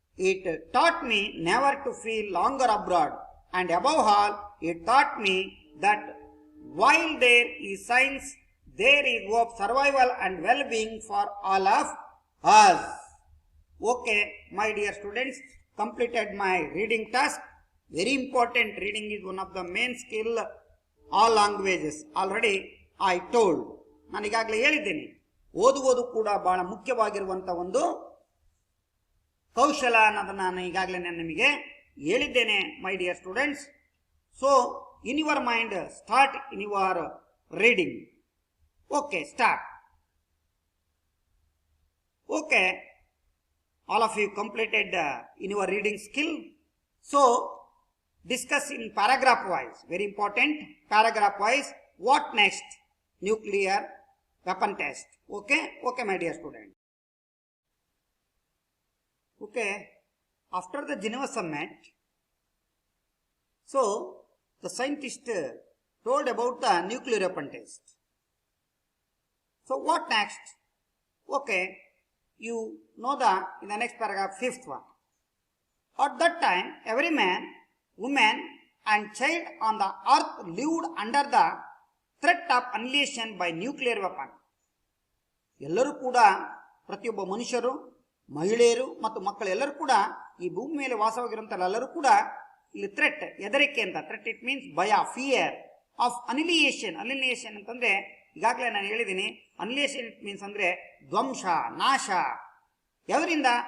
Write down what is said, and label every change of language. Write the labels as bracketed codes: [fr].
[en] It taught me never to feel longer abroad, and above all it taught me that while there is science, there is hope, survival and well-being for all of us. Okay my dear students, completed my reading task. Very important, reading is one of the main skill all languages. Already I told, [kn] ನಾನು ಈಗಾಗಲೇ ಹೇಳಿದ್ದೇನೆ, ಓದುವುದು ಕೂಡ ಬಹಳ ಮುಖ್ಯವಾಗಿರುವಂತ ಒಂದು ಕೌಶಲ ಅನ್ನೋದನ್ನ ನಾನು ಈಗಾಗಲೇ ನಿಮಗೆ ಹೇಳಿದ್ದೇನೆ my dear students. [en] So in your mind, start in your reading. Okay, start. Okay, all of you completed in your reading skill. So discuss in paragraph wise, very important, paragraph wise. What next? Nuclear weapon test. Okay, my dear student. Okay, after the Geneva summit, so the scientist told about the nuclear weapon test. So what next? Okay, you know in the next paragraph, fifth one. At that time, every man, woman and child on the earth lived under the threat of annihilation by nuclear weapon. [kn] ಎಲ್ಲರೂ ಕೂಡ ಪ್ರತಿಯೊಬ್ಬ ಮನುಷ್ಯರು, ಮಹಿಳೆಯರು ಮತ್ತು ಮಕ್ಕಳು ಎಲ್ಲರೂ ಕೂಡ ಈ ಭೂಮಿ ಮೇಲೆ ವಾಸವಾಗಿರುವಂತ ಎಲ್ಲರೂ ಕೂಡ ಇಲ್ಲಿ ಥ್ರೆಟ್, ಹೆದರಿಕೆ ಅಂತ. ಥ್ರೆಟ್ ಇಟ್ ಮೀನ್ಸ್ ಭಯ, ಫಿಯರ್ ಆಫ್ ಅನಿಲಿಯೇಷನ್. ಅನಿಲಿಯೇಷನ್ ಅಂತಂದ್ರೆ ಈಗಾಗಲೇ ನಾನು ಹೇಳಿದ್ದೀನಿ, ಅನಿಲಿಯೇಷನ್ ಇಟ್ ಮೀನ್ಸ್ ಅಂದ್ರೆ ಧ್ವಂಸ, ನಾಶ. ಯಾವರಿಂದ?